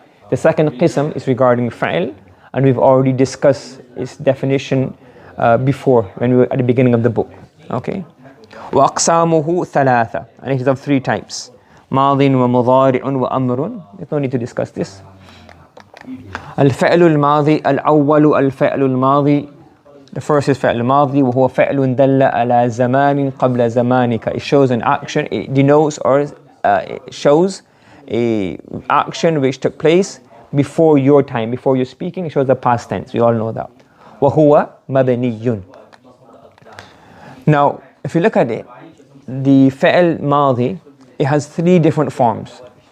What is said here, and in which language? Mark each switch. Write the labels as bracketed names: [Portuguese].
[English] The second qism is regarding fa'il, and we've already discussed its definition before, when we were at the beginning of the book. Okay. [Arabic] وأقسامه ثلاثة, [English] and it is of three types: [Arabic] ماض ومضارع وأمر. [English] There's no need to discuss this. [Arabic] الفعل الماضي الأول الفعل الماضي. [English] The first is [Arabic] فعل ماضي وهو فعل دل على زمان قبل زمانك. [English] It shows an action, it denotes or it shows a action which took place before your time, before you're speaking. It shows the past tense, we all know that. [Arabic] وهو مبني. [English] Now if you look at it, the fa'il madhi, it has three different forms.